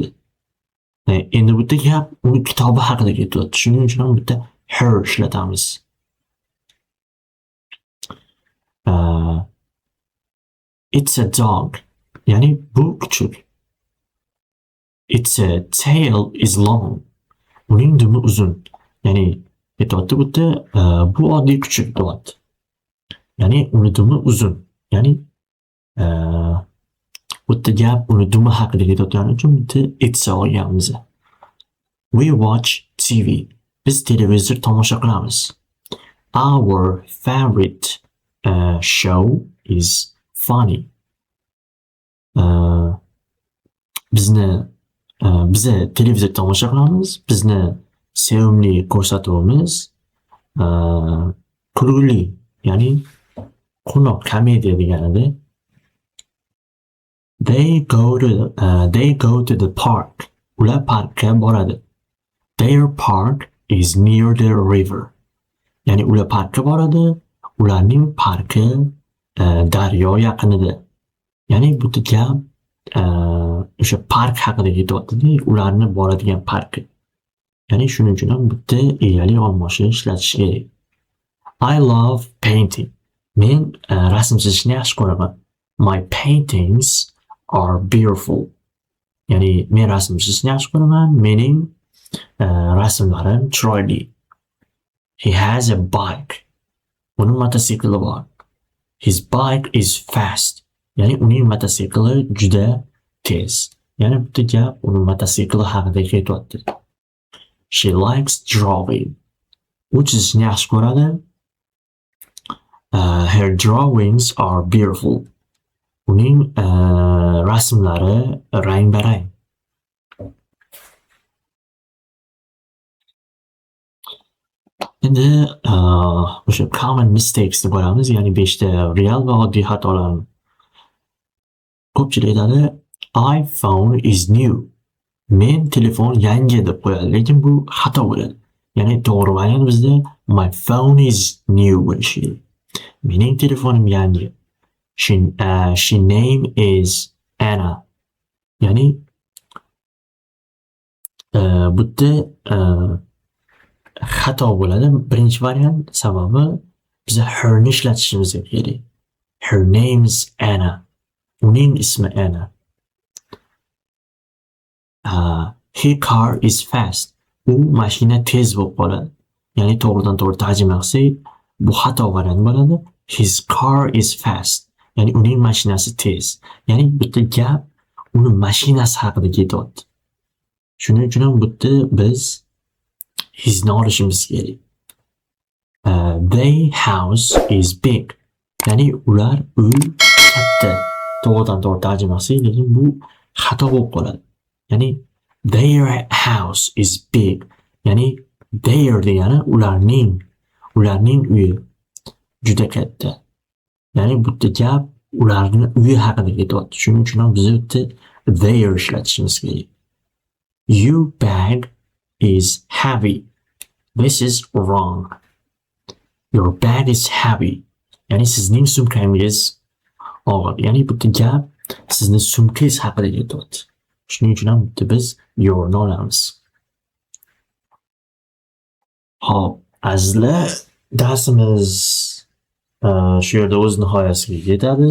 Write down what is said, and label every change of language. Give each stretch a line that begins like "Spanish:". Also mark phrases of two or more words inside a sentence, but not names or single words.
Uzbek: Endi bu yerda gap uning kitobi haqida ketyapti. Shuning uchun ham bu yerda her ishlatamiz.
English: It's a dog.
Uzbek: Ya'ni bu kuchuk.
English: Its tail is long.
Uzbek: Uning dumi uzun. Ya'ni ketyapti bu yerda bu oddiy kuchuk deyapti. Ya'ni uni dumi uzun. Ya'ni bu yerda gap uni dumi haqida ketayotgani uchun bu yerda it's olganmiz.
English: We watch TV.
Uzbek: Biz televizor tomosha qilamiz.
English: Our favorite show is funny.
Uzbek: Bize televizor tomosha qilamiz. Bizni sevimli ko'rsatuvimiz kulgili, ya'ni quvnoq komediya deganida.
English: They go to the park.
Uzbek: Ular parkka boradi.
English: Their park is near the river.
Uzbek: Ya'ni ular parkka boradi. Ularning parki daryo yaqinida. Ya'ni bu gap o'sha park haqida ketyapti, ularni boradigan parki. Ya'ni shuning uchun ham bitta egali olmoshni ishlatish kerak.
English: I love painting.
Uzbek: Men rasm chizishni yaxshi ko'raman.
English: My paintings are beautiful.
Uzbek: Ya'ni men rasm chizishni yaxshi ko'raman. Mening rasmlarim chiroyli.
English: He has a bike.
Uzbek: Uning mototsikli bor.
English: His bike is fast.
Uzbek: Ya'ni uning mototsikli juda tez. Ya'ni bu gap uning mototsikli haqida ketyapti.
English: She likes drawing.
Uzbek: U chizishni yaxshi ko'radi.
English: Her drawings are beautiful.
Uzbek: Uning rasmlari rang-barang. Endi o'sha
English: common mistakes
Uzbek: deb qo'yamiz, ya'ni 5 ta real va oddiy xatolarni. Ko'pchilik aytadi,
English: iPhone is new.
Uzbek: Men telefon yangi deb qo'yadi, lekin bu xato bo'ladi. Ya'ni to'g'ri variant bizda
English: my phone is new
Uzbek: bo'lishi kerak. Mening telefonim yangi.
English: She name is Anna.
Uzbek: Ya'ni bu yerda xato bo'ladi. Birinchi variant sababi biz her ni ishlatishimiz kerak.
English: Her name is Anna.
Uzbek: Uning ismi Anna.
English: Her car is fast.
Uzbek: U mashina tez bo'lib qoladi. Ya'ni to'g'ridan to'g'ri tarjima qilsak, bu xato variant bo'ladi.
English: His car is fast.
Uzbek: Ya'ni uning mashinasi tez. Ya'ni bu yerda gap uning mashinasi haqida ketyapti. Shuning uchun ham bu yerda biz hisni olishimiz kerak.
English: Their house is big.
Uzbek: Ya'ni ular uy katta. To'g'ridan to'g'ri tarjima qilsak, lekin bu xato bo'lib qoladi.
English: Ya'ni their house is big.
Uzbek: Ya'ni their degani ularning uyi juda katta. Ya'ni bu yerda gap ularning uyi haqida ketyapti. Shuning uchun ham biz bu yerda their ishlatishimiz kerak.
English: Your bag is heavy. This is wrong. Your bag is heavy.
Uzbek: Ya'ni sizning sumkangiz og'ir. Ya'ni bu yerda gap sizning sumkangiz haqida ketyapti. Shuning uchun ham biz yo'rni olamiz. Hop, azizlar, darsimiz shu yerda o'z nihoyasiga yetadi.